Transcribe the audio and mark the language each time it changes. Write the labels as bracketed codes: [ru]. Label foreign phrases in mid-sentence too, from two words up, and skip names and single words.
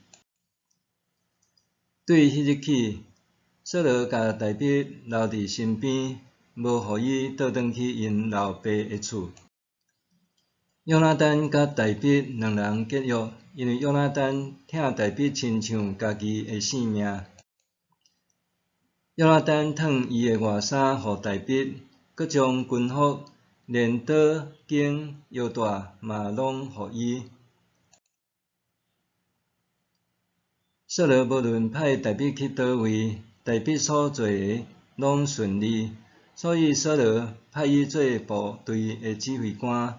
[nan] 对迄日起，扫罗甲大卫留伫身边，无互伊倒转去因老爸的厝。约拿单甲大卫两人结约，因为约拿单疼大卫亲像家己的性命。约拿单脱伊的外衫互大卫，佮将军服、镰刀、弓、腰带嘛拢互伊。扫罗无论派大卫去倒位，大卫所做的拢顺利，所以扫罗派伊做部队的指挥官。